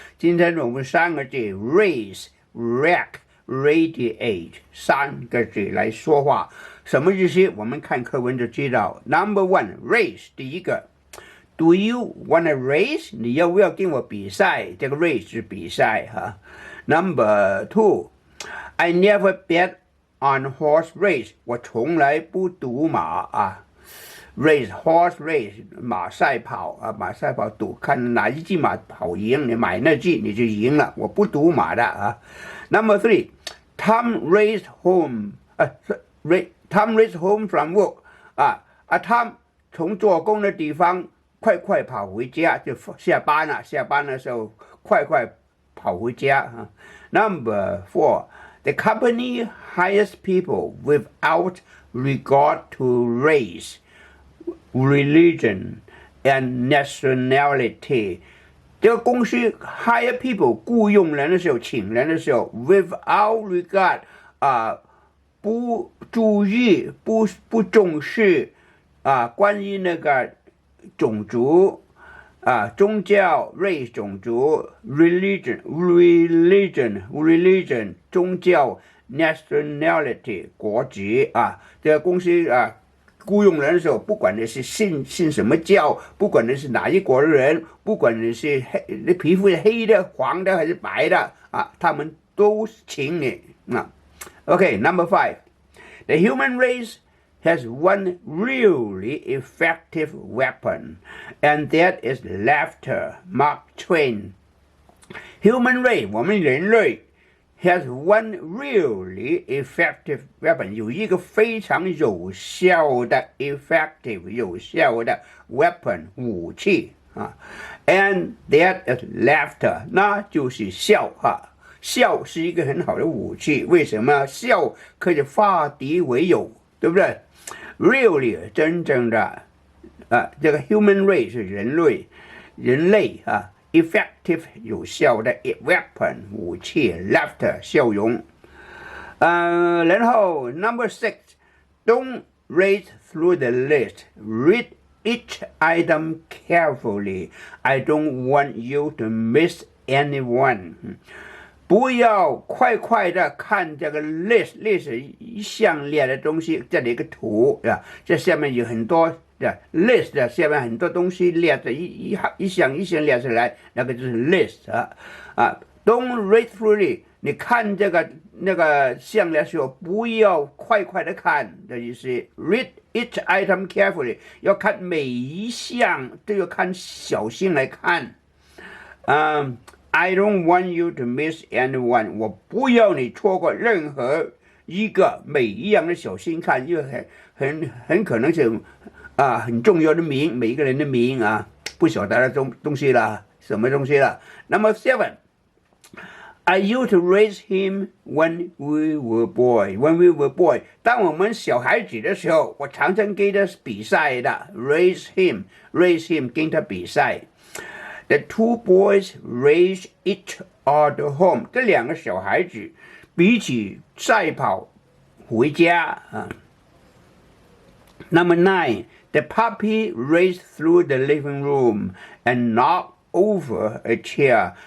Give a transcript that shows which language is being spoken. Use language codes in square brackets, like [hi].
[zh] 今天我们三个字 raise、react、radiate 三个字来说话，什么意思？我们看课文就知道。 [en] Number one, race [zh] 第一个 [en] ，Do you wanna race？ [zh] 你要不要跟我比赛？这个 race 是比赛哈。 [en] Number two, I never bet。On horse race， [zh] 我从来不赌马啊。 race [en] horse race [zh] 马赛跑啊，马赛跑赌，看哪一只马跑赢，你买那只你就赢了。我不赌马的啊。 [en] Number three, Tom raced home Tom raced home from work ，Tom [zh] 从做工的地方快跑回家，就下班了。下班的时候快跑回家啊。 [en] Number four.The company hires people without regard to race, religion, and nationality. [zh] 这个公司 [en] hire people [zh] 雇佣人的时候，请人的时候 ， [en] without regard [zh] 不注意、不重视关于那个种族。宗教 race 种族 religion 宗教 nationality 国籍这个公司雇佣人的时候，不管你是信什么教，不管你是哪一国的人，不管你是皮肤是黑的、黄的还是白的他们都请你 [en] Okay, number five, the human race.has one really effective weapon, and that is laughter. Mark Twain. Human race, [zh] 我们人类 [en] has one really effective weapon. [zh] 有一个非常有效的 weapon 武器 [en] and that is laughter. [zh] 那就是笑笑是一个很好的武器。为什么？笑可以化敌为友，对不对？ [en] Really [zh] 真正的这个 [en] human race 是人类effective 有效的 weapon 武器 laughter 笑容然后 number six, don't race through the list, read each item carefully. I don't want you to miss anyone. [zh] 不要快的看这个 list 一项列的东西，这里一个图这下面有很多list 下面很多东西列着一项列出来，那个就是 list [en] Don't read through it. [zh] 你看这个那个项列的时候，不要快的看的意思。 [en] Read each item carefully. [zh] 要看每一项都要看小心来看 [en] I don't want you to miss anyone. [zh] 我不要你错过任何一个，每一样的小心看，因为很可能是很重要的名，每一个人的名不晓得的东西了，什么东西了。 [en] Number seven, I used to raise him when we were boy. [zh] 当我们小孩子的时候，我常常跟他比赛的 [en] raise him [zh] 跟他比赛。 [en] The two boys race each other home. [zh] 这两个小孩子彼此赛跑回家 [en] Number nine, the puppy raced through the living room and knocked over a chair.